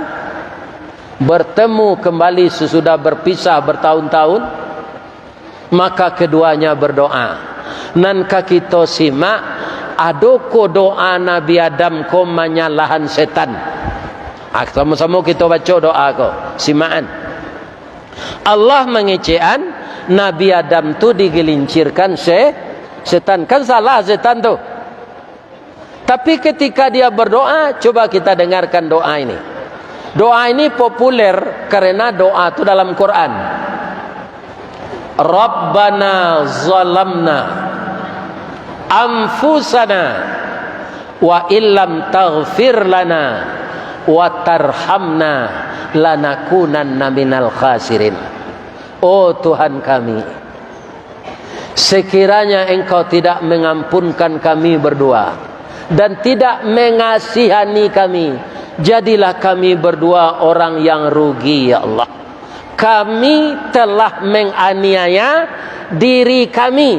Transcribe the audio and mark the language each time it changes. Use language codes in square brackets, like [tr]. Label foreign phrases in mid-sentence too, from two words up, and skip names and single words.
[id] Bertemu kembali sesudah berpisah bertahun-tahun. Maka keduanya berdoa. Nankah kita simak adoko doa Nabi Adam ko menyalahan setan. Sama-sama kita baca doa ko. Simaan. Allah mengecekan Nabi Adam tu digelincirkan setan. Kan salah setan tu. Tapi ketika dia berdoa, coba kita dengarkan doa ini. Doa ini populer karena doa itu dalam Quran. [ar] رَبَّنَا ظَلَمْنَا أَنْفُسَنَا وَإِنْ لَمْ تَغْفِرْ لَنَا وَتَرْحَمْنَا لَنَكُونَنَّ مِنَ الْخَاسِرِينَ. [id] Oh Tuhan kami, sekiranya Engkau tidak mengampunkan kami berdua dan tidak mengasihani kami, jadilah kami berdua orang yang rugi ya Allah. Kami telah menganiaya diri kami.